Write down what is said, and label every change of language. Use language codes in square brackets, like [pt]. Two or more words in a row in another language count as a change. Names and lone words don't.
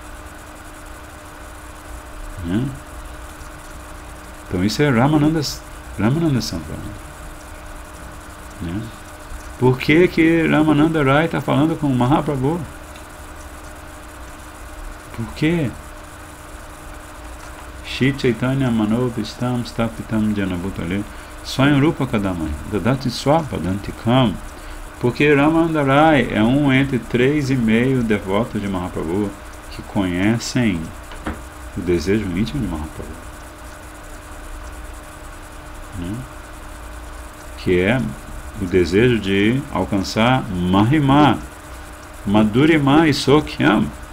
[pt] Então isso é Ramananda Sampraya. Por que Ramananda Rai está falando com o Mahaprabhu? Por quê? [sa] Shri Chaitanya Manobhistam Stapitam Janabhutale Swayam Rupa Kadamai Dadati Swapadantikam. [pt] Porque Ramananda Rai é um entre 3,5 devotos de Mahaprabhu que conhecem o desejo íntimo de Mahaprabhu, que é o desejo de alcançar Mahima, Madhurima e Sokyam.